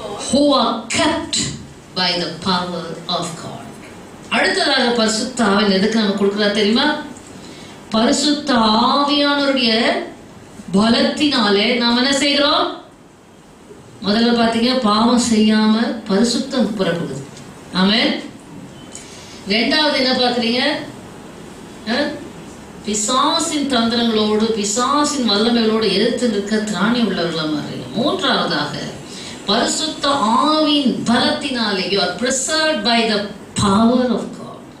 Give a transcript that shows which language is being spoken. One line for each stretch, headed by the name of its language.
English: Who are kept by the power of God.
Tamil: அடுத்ததாக பரிசுத்த ஆவியானவர் எதுக்கு நம்ம கொடுக்கிறார் தெரியுமா? பரிசுத்த ஆவியானவருடைய பலத்தினாலே நாம் என்ன செய்கிறோம்? முதல்ல பார்த்தீங்க, பாவம் செய்யாம பரிசுத்தம் புறப்படுது. ஆமென். ரெண்டாவது என்ன பார்க்குறீங்க? பிசாசின் தந்திரங்களோடு பிசாசின் வல்லமைகளோடு எதிர்த்து நிற்க திராணி உள்ளவர்களா மாறுறீங்க. மூன்றாவதாக பரிசுத்த ஆவியின் பலத்தினாலே
English: you are preserved by the power of God.